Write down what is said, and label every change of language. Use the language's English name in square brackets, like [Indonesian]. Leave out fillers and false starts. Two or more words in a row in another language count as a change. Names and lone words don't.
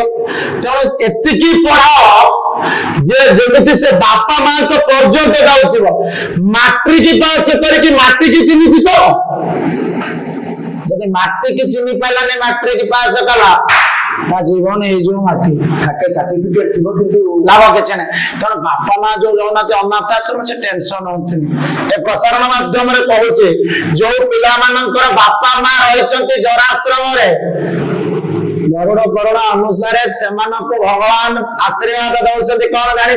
[Odia] ତେଣୁ ଏତିକି ପଢାଅ ଯେ ଯେମିତି ସେ ବାପା ମାଙ୍କ ପର୍ଯ୍ୟନ୍ତ ଯାଉଥିବ। ମାଟ୍ରିକ ପାସ୍ କରିକି ମାଟିକି ଚିହ୍ନିଛି ତ? ଯଦି ମାଟିକି ଚିହ୍ନି ପାରିଲାନି, ମାଟ୍ରିକ ପାସ୍ କଲା, ତା ଜୀବନ ହେଇଯିବ ମାଟି। ଥାକେ ସାର୍ଟିଫିକେଟ ଥିବ କିନ୍ତୁ ଲାଭ କିଛି ନାହିଁ। ତେଣୁ ବାପା ମା ଯୋଉ ଯାଉନାହାନ୍ତି ଅନାଥ ଆଶ୍ରମ, ସେ ଟେନସନ ହୁଅନ୍ତିନି। ଏ ପ୍ରସାରଣ ମାଧ୍ୟମରେ କହୁଛି, ଯୋଉ ପିଲାମାନଙ୍କର ବାପା ମା ରହିଛନ୍ତି ଜରାଶ୍ରମରେ, ଗରୁଡ ପୁରାଣ ଅନୁସାରେ ସେମାନଙ୍କୁ ଭଗବାନ ଆଶୀର୍ବାଦ ଦଉଛନ୍ତି କଣ ଜାଣିଛ?